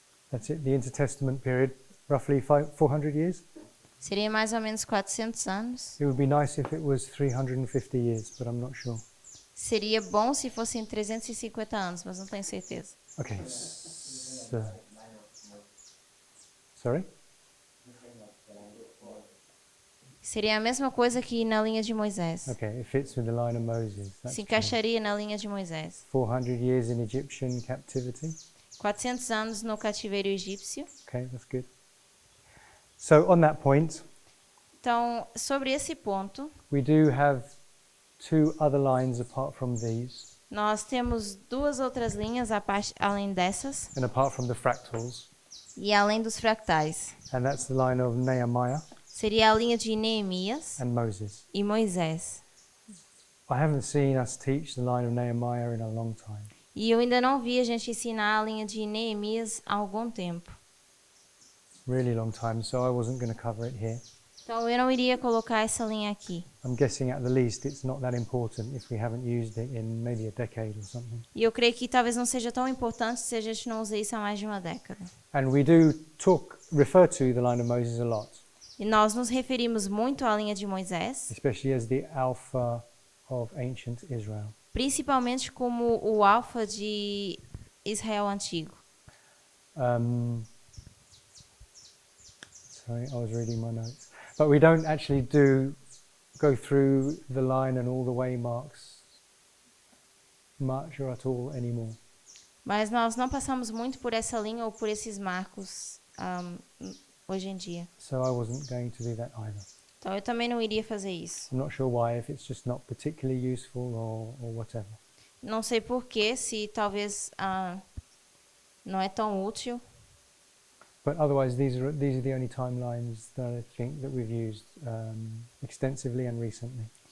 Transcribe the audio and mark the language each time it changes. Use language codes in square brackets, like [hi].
[en] That's it, the intertestament period, roughly 400 years. [pt] Seria mais ou menos 400 anos. [en] It would be nice if it was 350 years, but I'm not sure. [pt] Seria bom se fossem 350 anos, mas não tenho certeza. [en] Okay. So, sorry? [pt] Seria a mesma coisa que na linha de Moisés. [en] Okay, it fits with the line of Moses. That's [pt] Se encaixaria na linha de Moisés. [en] 400 years in Egyptian captivity. [pt] 400 anos no cativeiro egípcio. [en] Okay, that's good. So on that point, [pt] Então, sobre esse ponto, [en] we do have 2 other lines apart from these, [pt] nós temos duas outras linhas além dessas [en] and apart from the fractals, [pt] e além dos fractais. [en] and that's the line of Nehemiah [pt] Seria a linha de Neemias [en] and Moses. [pt] e Moisés. [en] I haven't seen us teach the line of Nehemiah in a long time. [pt] E eu ainda não vi a gente ensinar a linha de Neemias há algum tempo. [en] Really long time, so I wasn't going to cover it here. [pt] Então eu não iria colocar essa linha aqui. [en] I'm guessing at the least it's not that important if we haven't used it in maybe a decade or something. [pt] E eu creio que talvez não seja tão importante se a gente não usa isso há mais de uma década. [en] And we do refer to the line of Moses a lot, [pt] E nós nos referimos muito à linha de Moisés, [en] especially as the Alpha of ancient Israel. [pt] principalmente como o alfa de Israel antigo. [en] Sorry, I was reading my notes. But we don't actually go through the line and all the waymarks much or at all anymore. [pt] Mas nós não passamos muito por essa linha ou por esses marcos hoje em dia. [en] So I wasn't going to do that either. [pt] Então eu também não iria fazer isso. [en] I'm not sure why, if it's just not particularly useful or whatever. [pt] Não sei porquê, se talvez não é tão útil. [en] But otherwise, these are the only timelines that I think that we've used extensively and recently.